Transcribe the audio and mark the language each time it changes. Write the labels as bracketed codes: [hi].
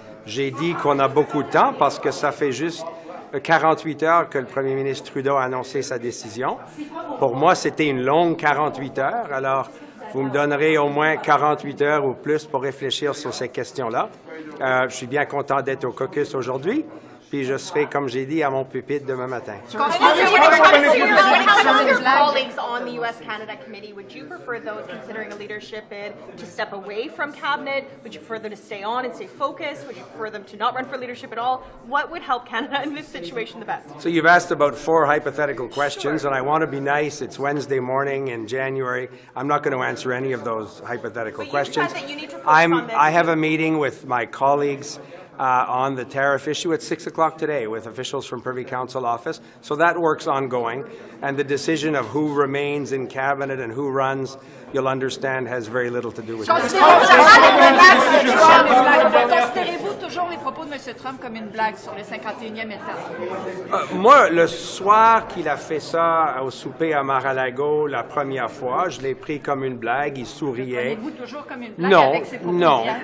[fr] J'ai dit qu'on a beaucoup de temps parce que ça fait juste 48 heures que le premier ministre Trudeau a annoncé sa décision. Pour moi, c'était une longue 48 heures. Alors, vous me donnerez au moins 48 heures ou plus pour réfléchir sur ces questions-là. Je suis bien content d'être au caucus aujourd'hui, puis je serai, comme j'ai dit, à mon pupitre demain matin. [en] Colleagues on the U.S.-Canada Committee, would you prefer those considering a leadership bid to step away from cabinet? Would you prefer them to stay on and stay focused? Would you prefer them to not run for leadership at all? What would help Canada in this situation the best? So you've asked about 4 hypothetical questions, and I want to be nice. It's Wednesday morning in January. I'm not going to answer any of those hypothetical questions. That you need to focus on them. I have a meeting with my colleagues on the tariff issue at 6 o'clock today with officials from Privy Council office. So that work's ongoing. And the decision of who remains in cabinet and who runs, you'll understand, has very little to do with it. [fr] Considérez-vous toujours les propos de M. Trump comme une blague sur le 51e État? Moi, le soir qu'il a fait ça au souper à Mar-a-Lago la première fois, je l'ai pris comme une blague, il souriait. Prenez-vous toujours comme une blague avec ses propos d'hier?